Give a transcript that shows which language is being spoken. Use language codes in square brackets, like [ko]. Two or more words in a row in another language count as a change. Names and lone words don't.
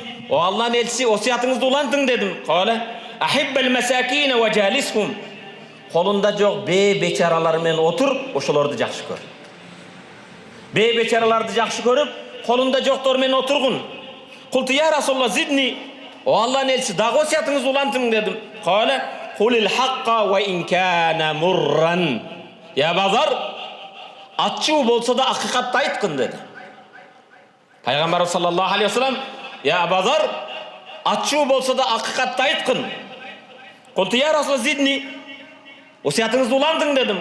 [ky] О Аллахтын элчиси, осуятыңызды улантың дедим. Кала: [ar] "أحبب المساكين وجالسهم." [ky] Колунда жок бечаралар менен отур, ошолорду жакшы көр. Бечараларды жакшы көрүп, колунда жоктор менен отургун. [ar] قلت يا رسول الله زدني. [ky] О Аллахтын элчиси, дагы осуятыңызды улантың дедим. [ar] قال قل الحق وإن كان مرا." [ky] Я базар, ачуу болсо да акыйкатты айткын деди. Пайгамбарыбыз [ar] صلى الله عليه وسلم: [ky] "Я базар, ачуу болсо да акыйкатты айткын." [ar] قلت يا رسول الله زدني. Осуятыңызды улантың дедим.